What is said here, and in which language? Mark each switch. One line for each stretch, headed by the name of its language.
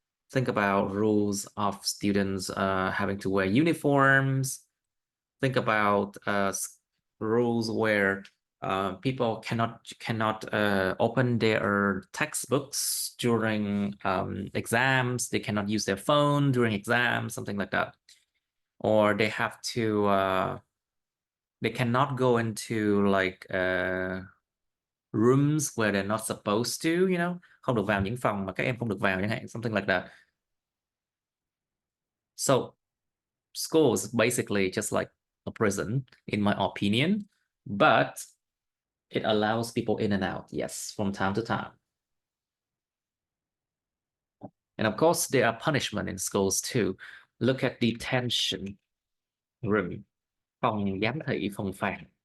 English: Think about rules of students having to wear uniforms. Think about rules where people cannot open their textbooks during exams. They cannot use their phone during exams, something like that. Or they have to they cannot go into like rooms where they're not supposed to, you know,
Vietnamese: không được vào những phòng mà các em không được vào chẳng hạn,
English: something like that. So school is basically just like a prison, in my opinion, but it allows people in and out, yes, from time to time. And of course, there are punishment in schools too. Look at detention room,
Vietnamese: phòng giám thị, phòng phạt.